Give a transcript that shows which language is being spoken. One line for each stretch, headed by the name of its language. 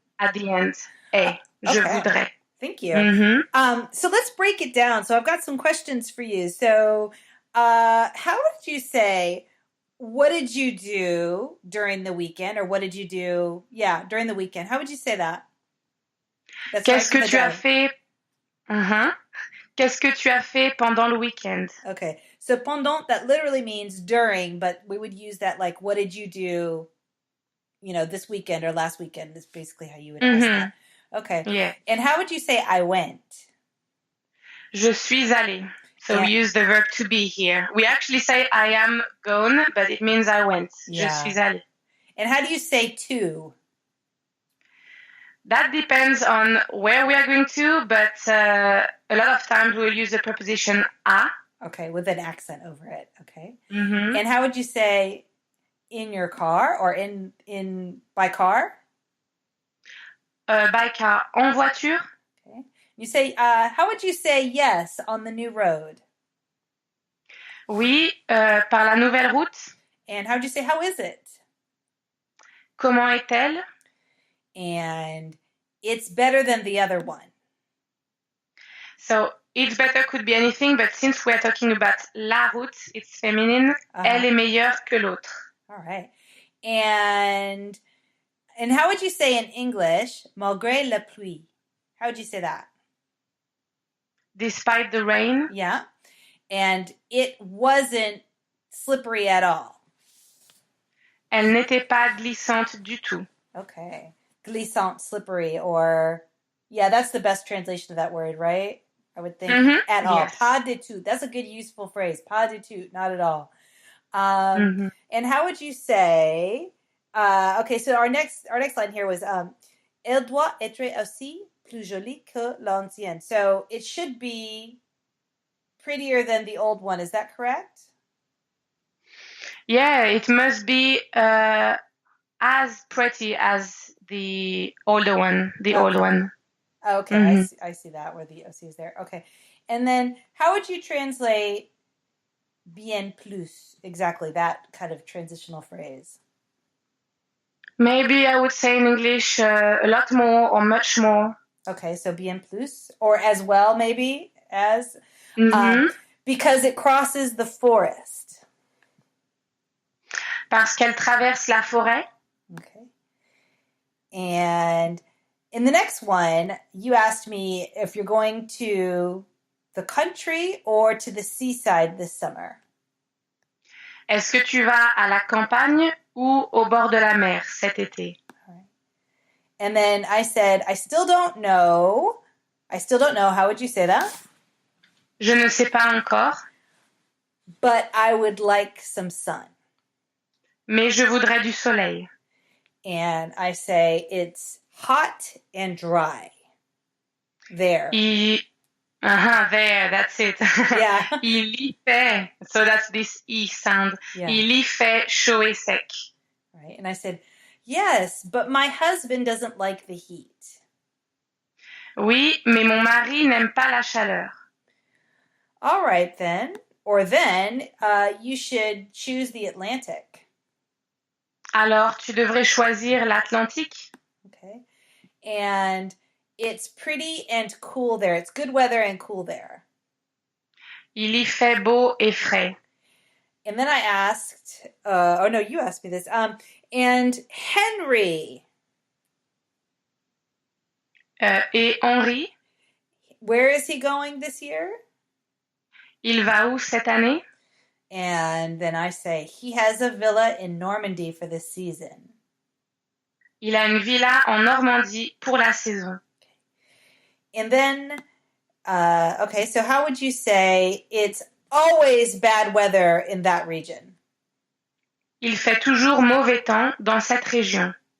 English: at the end.
French: Je voudrais.
English: Thank you. So let's break it down. So I've got some questions for you. So how would you say, what did you do during the weekend? Or what did you do, during the weekend? How would you say that? That's
French: Qu'est-ce que tu as fait? Qu'est-ce que tu as fait pendant le week-end?
English: Okay. So pendant, that literally means during, but we would use that like, what did you do, this weekend or last weekend is basically how you would ask that. Okay. Yeah. And how would you say I went?
French: Je suis allée.
English: So we use the verb to be here. We actually say I am gone, but it means I went.
French: Je suis allée.
English: And how do you say to? That depends on where we are going to, but a lot of times we'll use the preposition à. Okay, with an accent over it. Okay. And how would you say in your car or in by car? By car,
French: en voiture.
English: Okay. You say, how would you say yes on the new road?
French: Oui, par la nouvelle route.
English: And how would you say, how is it?
French: Comment est-elle?
English: And it's better than the other one. So it's better could be anything, but since we're talking about la route, it's feminine.
French: Elle est meilleure que l'autre.
English: All right. And how would you say in English,
French: malgré la pluie?
English: How would you say that? Despite the rain. Yeah. And it wasn't slippery at all.
French: Elle n'était pas glissante du tout.
English: Okay. Glissant, slippery, or... Yeah, that's the best translation of that word, right? I would think. At all. Yes.
French: Pas du tout.
English: That's a good, useful phrase.
French: Pas du tout.
English: Not at all. And how would you say... okay, so our next line here was...
French: Elle doit être aussi plus jolie que l'ancienne.
English: So it should be prettier than the old one. Is that correct? Yeah, it must be as pretty as the older one, old one. Okay, I see that where the OC is there. Okay. And then how would you translate
French: bien plus?
English: Exactly, that kind of transitional phrase. Maybe I would say in English a lot more or much more. Okay, so
French: bien plus,
English: or as well, maybe, as, because it crosses the forest.
French: Parce qu'elle traverse la forêt.
English: Okay. And in the next one, you asked me if you're going to the country or to the seaside this summer.
French: Est-ce que tu vas à la campagne ou au bord de la mer cet été?
English: All right. And then I said, I still don't know. How would you say that?
French: Je ne sais pas encore.
English: But I would like some sun.
French: Mais je voudrais du soleil.
English: And I say it's hot and dry. There. There, that's it. Yeah.
French: Il y fait.
English: So that's this E sound. Yeah.
French: Il y fait chaud et sec.
English: Right. And I said, yes, but my husband doesn't like the heat.
French: Oui, mais mon mari n'aime pas la chaleur.
English: All right, then. Or then, you should choose the Atlantic.
French: Alors, tu devrais choisir l'Atlantique.
English: Okay. And it's pretty and cool there. It's good weather and cool there.
French: Il y fait beau et frais.
English: And then I asked, you asked me this. And Henry.
French: Et Henri?
English: Where is he going this year?
French: Il va où cette année?
English: And then I say, he has a villa in Normandy for this season.
French: Il a une villa en Normandie pour la saison.
English: And then, so how would you say it's always bad weather in that region?
French: Il fait toujours mauvais temps dans cette région.